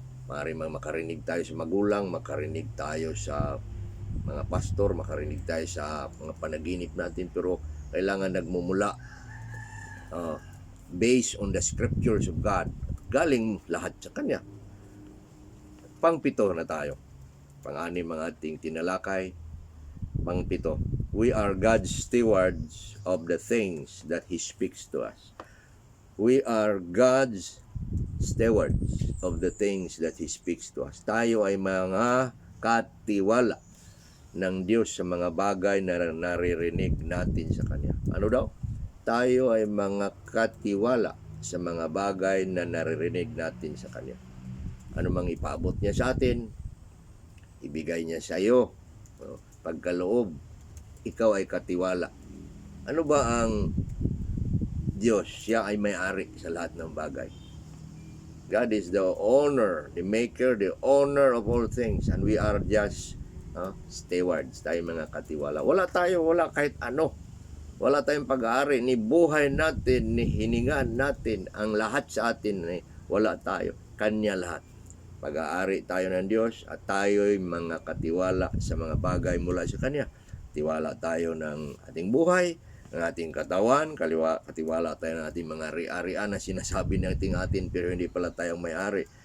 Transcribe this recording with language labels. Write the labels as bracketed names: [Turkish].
[Filipino] Maaaring makarinig tayo sa magulang, makarinig tayo sa mga pastor, makarinig tayo sa mga panaginip natin, pero kailangan nagmumula [English] based on the scriptures of God. [Filipino] Galing lahat sa Kanya. Pang-7 na tayo. Pang-6 mga ating tinalakay. Pang-7. [English] We are God's stewards of the things that He speaks to us. We are God's stewards of the things that He speaks to us. [Filipino] Tayo ay mga katiwala ng Diyos sa mga bagay na naririnig natin sa Kanya. Ano daw? Tayo ay mga katiwala sa mga bagay na naririnig natin sa Kanya. Ano mang ipaabot niya sa atin, ibigay niya sa iyo. Pagkaloob, ikaw ay katiwala. Ano ba ang Diyos? Siya ay may-ari sa lahat ng bagay. [English] God is the owner, the maker, the owner of all things, and we are just stewards. [Filipino] Tayo mga katiwala. Wala kahit ano. Wala tayong pag-aari, ni buhay natin, ni hiningan natin, ang lahat sa atin, wala tayo. Kanya lahat. Pag-aari tayo ng Diyos at tayo'y mga katiwala sa mga bagay mula sa Kanya. Tiwala tayo ng ating buhay, ng ating katawan, katiwala tayo ng ating mga ari-arian na sinasabi natin pero hindi pala tayong may-ari.